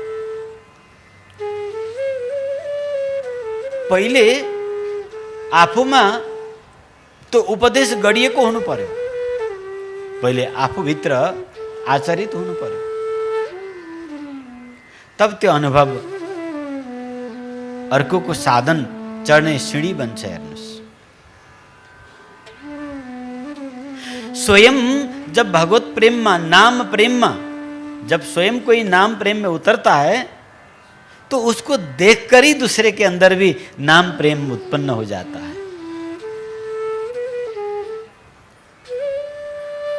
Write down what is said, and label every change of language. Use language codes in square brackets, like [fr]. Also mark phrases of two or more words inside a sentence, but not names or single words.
[ne] पहिले आफूमा त्यो उपदेश गरिएको हुनु पर्यो। पहिले आफूभित्र आचरित हुनु पर्यो, तब त्यो अनुभव अर्कोको साधन चढ्ने सिँढी बन्छ। हेर्नुस्, [hi] स्वयं जब भगवत प्रेम में, नाम प्रेम में, जब स्वयं कोई नाम प्रेम में उतरता है तो उसको देखकर ही दूसरे के अंदर भी नाम प्रेम उत्पन्न हो जाता है।